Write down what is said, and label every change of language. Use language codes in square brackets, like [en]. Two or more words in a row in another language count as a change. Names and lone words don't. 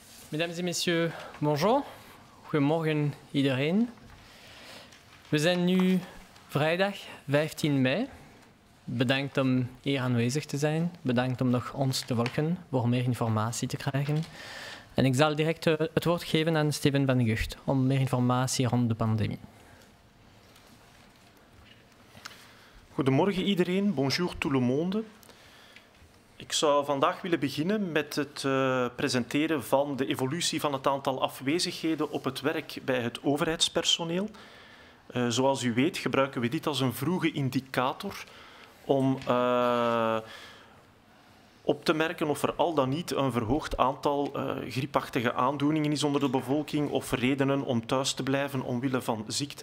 [fr] Mesdames et messieurs, bonjour. [nl] Goedemorgen iedereen. We zijn nu vrijdag 15 mei. Bedankt om hier aanwezig te zijn. Bedankt om nog ons te volgen voor meer informatie te krijgen. En ik zal direct het woord geven aan Steven van Gucht om meer informatie rond de pandemie. Goedemorgen iedereen, [fr] bonjour tout le monde. [nl] Ik zou vandaag willen beginnen met het presenteren van de evolutie van het aantal afwezigheden op het werk bij het overheidspersoneel. Zoals u weet gebruiken we dit als een vroege indicator om op te merken of er al dan niet een verhoogd aantal griepachtige aandoeningen is onder de bevolking of redenen om thuis te blijven omwille van ziekte.